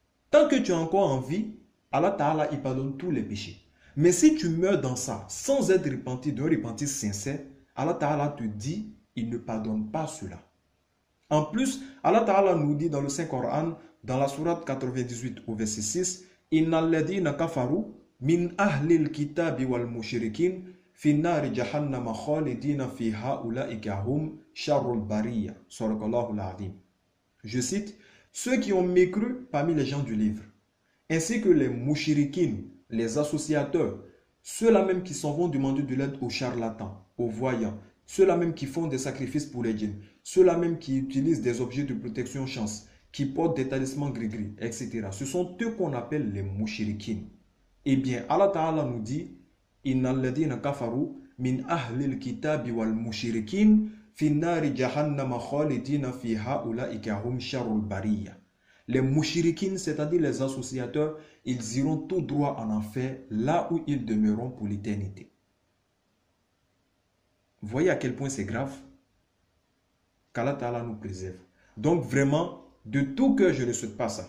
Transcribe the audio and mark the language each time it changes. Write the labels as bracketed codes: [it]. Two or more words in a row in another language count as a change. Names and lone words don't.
[fr] Tant que tu es encore en vie, Allah Ta'ala, il pardonne tous les péchés. Mais si tu meurs dans ça, sans être repenti, d'un repentir sincère, Allah Ta'ala te dit, il ne pardonne pas cela. En plus, Allah Ta'ala nous dit dans le Saint-Coran, dans la sourate 98 au verset 6, « [ar] إن الذين كفروا من أهل الكتاب والمشركين في نار جهنم خالدين فيها أولئك هم شر البرية. » صدق الله العظيم. [fr] Je cite, « Ceux qui ont mécru parmi les gens du livre, ainsi que les mouchirikin, les associateurs, ceux-là même qui s'en vont demander de l'aide aux charlatans, aux voyants, ceux-là même qui font des sacrifices pour les djinns, ceux-là même qui utilisent des objets de protection chance, qui portent des talismans gris-gris, etc. Ce sont eux qu'on appelle les mouchirikin. Eh bien, Allah Ta'ala nous dit, « [ar] إن الذين كفروا من أهل الكتاب والمشركين في نار جهنم خالدين فيها أولئك هم شر البرية. [fr] » Les mouchirikin, c'est-à-dire les associateurs, ils iront tout droit en enfer, là où ils demeureront pour l'éternité. Voyez à quel point c'est grave? Qu'Allah Ta'ala nous préserve. Donc vraiment, de tout cœur, je ne souhaite pas ça.